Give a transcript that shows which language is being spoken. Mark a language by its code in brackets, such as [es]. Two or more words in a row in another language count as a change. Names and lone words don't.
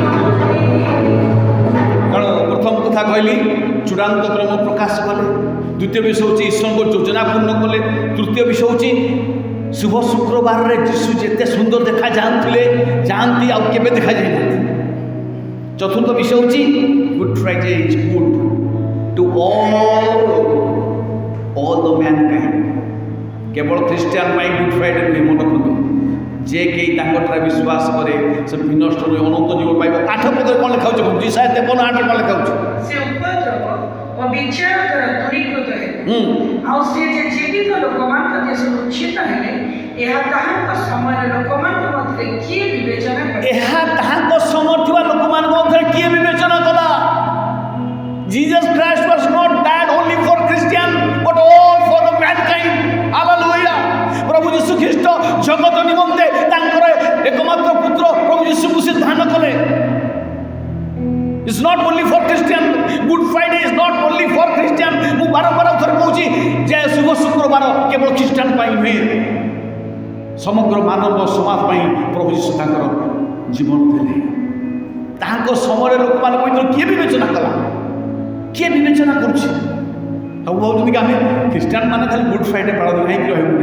[or] କ'ଣ ପ୍ରଥମ କଥା କହିଲି, ଚୂଡ଼ାନ୍ତ ପ୍ରେମ ପ୍ରକାଶ କଲେ। ଦ୍ୱିତୀୟ ବିଷୟ ହେଉଛି ଈଶ୍ୱରଙ୍କ ଯୋଜନା ପୂର୍ଣ୍ଣ କଲେ। ତୃତୀୟ ବିଷୟ ହେଉଛି ଶୁଭ ଶୁକ୍ରବାରରେ ଯୀଶୁ ଯେତେ ସୁନ୍ଦର ଦେଖାଯାଉଥିଲେ, ଯାଆନ୍ତି ଆଉ କେବେ ଦେଖାଯାଇନାହାନ୍ତି। ଚତୁର୍ଥ ବିଷୟ ହେଉଛି [en] Good Friday is good to all the mankind। [or] କେବଳ ଖ୍ରୀଷ୍ଟିଆନ ପାଇଁ ଗୁଡ୍ ଫ୍ରାଇଡେ ନୁହେଁ, ମନେ ରଖନ୍ତୁ। ଯେ କେହି ତାଙ୍କଠାରେ ବିଶ୍ୱାସ କରେ ସେ ବିନଷ୍ଟ ନୁହେଁ, ଅନନ୍ତ ଜୀବନ ପାଇବ। 8 ପଦରେ କ'ଣ ଲେଖା ହେଉଛି? ଇଶାୟା 53:8 କ'ଣ ଲେଖା ହେଉଛି? ସେ ଉପଦ୍ରବ ଓ ବିଚାର ଦ୍ୱାରା ଦୂରୀକୃତ ହେଲେ, ଆଉ ସେ ଯେ ଜୀବିତ ଲୋକମାନଙ୍କ ଦେଶରୁ ଉଚ୍ଛିତ ହେଲେ, ଏହା ତାହାଙ୍କ ସମୟରେ ଲୋକମାନଙ୍କ ମଧ୍ୟରେ କିଏ ବିବେଚନା କରେ? ଏହା ତାହାଙ୍କ ସମୟରେ ଥିବା ଲୋକମାନଙ୍କ ମଧ୍ୟରେ କିଏ ବିବେଚନା କଲା? [en] Jesus Christ was not died only for Christian but all for the mankind. Hallelujah! [or] ପ୍ରଭୁ ଯୀଶୁ ଖ୍ରୀଷ୍ଟ ଜଗତ ନିମନ୍ତେ ତାଙ୍କର ଏକମାତ୍ର ପୁତ୍ର ପ୍ରଭୁ ଯୀଶୁଙ୍କୁ ସେ ଦାନ କଲେ। [en] It's not only for Christian. Good Friday is not only for Christian. [or] ମୁଁ ବାରମ୍ବାର ଥରେ କହୁଛି ଯେ ଶୁଭ ଶୁକ୍ରବାର କେବଳ ଖ୍ରୀଷ୍ଟିଆନ ପାଇଁ ନୁହେଁ, ସମଗ୍ର ମାନବ ସମାଜ ପାଇଁ ପ୍ରଭୁ ଯୀଶୁ ତାଙ୍କର ଜୀବନ ଦେଲେ। ତାହାଙ୍କ ସମୟରେ ଲୋକମାନଙ୍କ ଭିତରେ କିଏ ବିବେଚନା କଲା? କିଏ ବିବେଚନା କରୁଛି? ସବୁ ଭାବୁଛନ୍ତି କି ଆମେ ଖ୍ରୀଷ୍ଟିଆନ ମାନେ ଖାଲି ଗୁଡ୍ ଫ୍ରାଇଡେ ପାଳନ କାହିଁକି ରହିବୁନି?